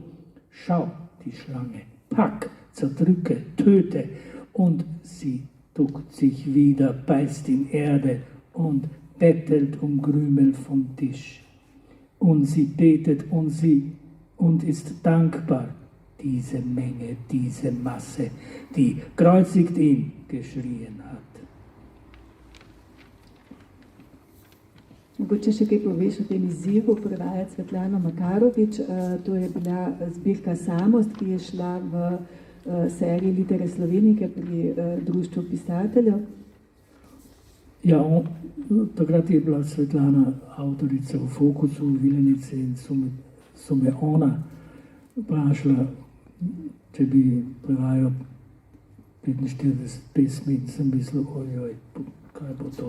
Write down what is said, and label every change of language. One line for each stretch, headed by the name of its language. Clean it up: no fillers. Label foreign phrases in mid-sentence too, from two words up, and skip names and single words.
German: Schau die Schlange, pack, zerdrücke, töte, und sie duckt sich wieder, beißt in Erde und bettelt um Krümel vom Tisch. Und sie betet und ist dankbar, diese Menge, diese Masse, die kreuzigt ihn geschrien hat.
Slovenian: Mogoče še kaj poveš o tem izzivu, prevaja Svetlana Makarovič. To je bila zbirka Samost, ki je šla v seriji Litere Slovenike pri Društvu pisateljev. Ja, takrat je bila Svetlana avtorica v Fokusu v Vilenici in so me ona vprašala, če bi prevajal 45 pesmi, in sem mislil, ojoj, kaj bo to.